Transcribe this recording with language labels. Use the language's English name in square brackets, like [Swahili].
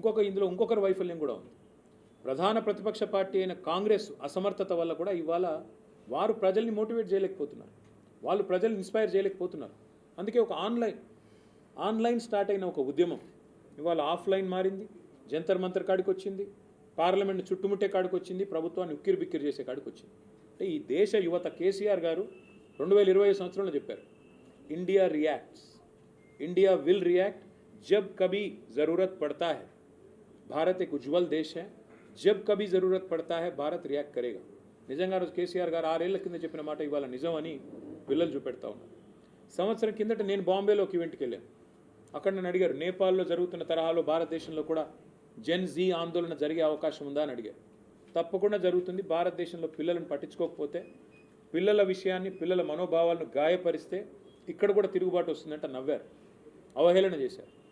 [Telugu] ఇందులో ఇంకొకరి వైఫల్యం కూడా ఉంది. ప్రధాన ప్రతిపక్ష పార్టీ అయిన కాంగ్రెస్ అసమర్థత వల్ల కూడా ఇవాళ వారు ప్రజల్ని మోటివేట్ చేయలేకపోతున్నారు, వాళ్ళు ప్రజల్ని ఇన్స్పైర్ చేయలేకపోతున్నారు. అందుకే ఒక ఆన్లైన్ స్టార్ట్ అయిన ఒక ఉద్యమం ఇవాళ ఆఫ్లైన్ మారింది, జంతర్ మంతర్ కాడికి వచ్చింది, పార్లమెంట్ చుట్టుముట్టే కాడికి వచ్చింది, ప్రభుత్వాన్ని ఉక్కిరి బిక్కిరి చేసే కాడికి వచ్చింది. అంటే ఈ దేశ యువత కేసీఆర్ గారు 2020 సంవత్సరంలో చెప్పారు, [English] India reacts, India will react [Hindi] जब कभी ज़रूरत पड़ता है, भारत एक उज्जवल देश है, जब कभी ज़रूरत पड़ता है भारत రియాక్ట్ करेगा. [Telugu] నిజంగా రోజు కేసీఆర్ గారు 6 ఏళ్ల కింద చెప్పిన మాట ఇవాళ నిజం అని పిల్లలు చూపెడతా ఉన్నారు. సంవత్సరం కిందట నేను బాంబేలో ఒక ఈవెంట్కి వెళ్ళాను. అక్కడ నన్ను అడిగారు, నేపాల్లో జరుగుతున్న తరహాలో భారతదేశంలో కూడా జెన్ జీ ఆందోళన జరిగే అవకాశం ఉందా అని అడిగారు. తప్పకుండా జరుగుతుంది. భారతదేశంలో పిల్లలను పట్టించుకోకపోతే, పిల్లల విషయాన్ని, పిల్లల మనోభావాలను గాయపరిస్తే ఇక్కడ కూడా తిరుగుబాటు వస్తుందంట నవ్వారు, అవహేళన చేశారు.